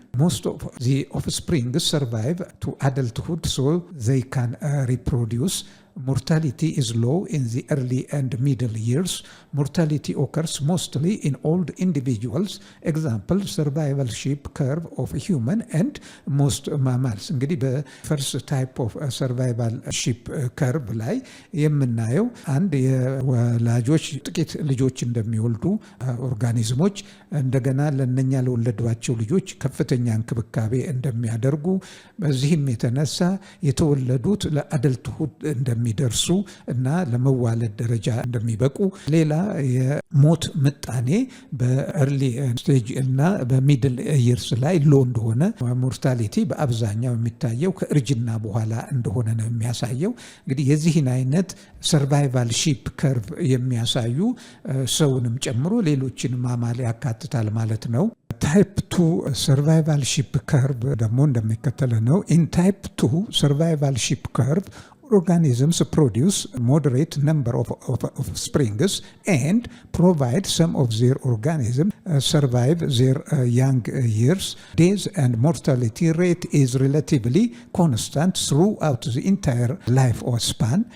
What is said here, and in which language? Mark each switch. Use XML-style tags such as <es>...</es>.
<en>Most of the offspring survive to adulthood so they can reproduce. Mortality is low in the early and middle years. Mortality occurs mostly in old individuals. Example, survival sheep curve of human and most mammals.</en> <am>እንግዲህ በፈርስት ታይፕ ኦፍ ሰርቫይቫል ሺፕ ከርቭ ላይ የምናየው አንድ የወላጆች ጥቂት ልጆች እንደሚወልዱ ኦርጋኒዝሞች እንደገና ለነኛ ለወለዷቸው ልጆች ከፍተኛ እንክብካቤ እንደሚያደርጉ፣ በዚህም የተነሳ የተወለዱት ለአደልትሁድ እንደሚደርሱ እና ለመዋለድ ደረጃ እንደሚበቁ፣ ሌላ የሞት ምጣኔ በኤርሊ ስቴጅ እና በሚድል ይርስ ላይ ሎ እንደሆነ፣ ሞርታሊቲ በአብዛኛው የሚታየው ከእርጅና በኋላ እንደሆነ ነው የሚያሳየው። እንግዲህ የዚህን አይነት ሰርቫይቫል ሺፕ ከርቭ የሚያሳዩ ሰውንም ጨምሮ ሌሎችን ማማል ያካትታል ማለት ነው። ታይፕ 2 ሰርቫይቫል ሺፕ ከርቭ ደግሞ እንደሚከተለ ነው። ኢን ታይፕ 2 ሰርቫይቫል ሺፕ ከርቭ</am> <en>organisms produce moderate number of offsprings and provide some of their organisms survive their young years. Death and mortality rate is relatively constant throughout the entire life span.</en>